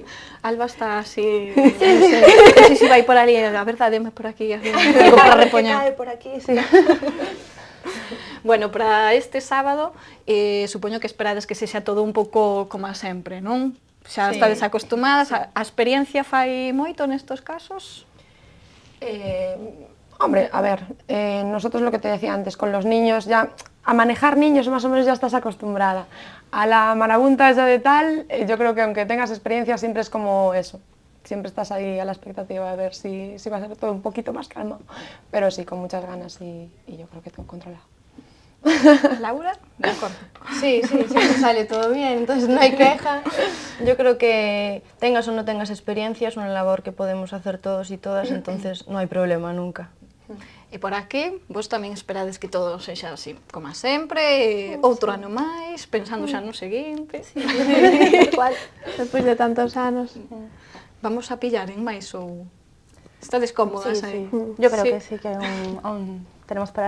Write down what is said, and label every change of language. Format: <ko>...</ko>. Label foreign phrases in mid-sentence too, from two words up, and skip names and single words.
<gl>Alba está así, non sei se vai por ali, a verdade, por aquí, así, para repoñer. Cae por aquí, sí. Bueno, para este sábado, supoño que esperades que sexa todo un pouco como sempre, non? Xa estades acostumadas, a experiencia fai moito nestos casos?</gl> <es>Hombre, a ver, nosotros lo que te decía antes, con los niños ya, a manejar niños más o menos ya estás acostumbrada. A la marabunta esa de tal, yo creo que aunque tengas experiencia siempre es como eso. Siempre estás ahí a la expectativa de ver si va a ser todo un poquito más calmado. Pero sí, con muchas ganas y yo creo que todo controlado. Laura, de acuerdo. Sí, siempre sale todo bien, entonces no hay queja. Yo creo que tengas o no tengas experiencia es una labor que podemos hacer todos y todas, entonces no hay problema nunca.</es> <gl>E por aquí, vos tamén esperades que todo sexa así, como sempre, outro ano máis, pensando xa no seguinte. Sí. Igual. Despois de tantos anos. Vamos a pillar en máis ou... Estades cómodas aí?</gl> <es>Yo creo que sí, que aún tenemos para</es>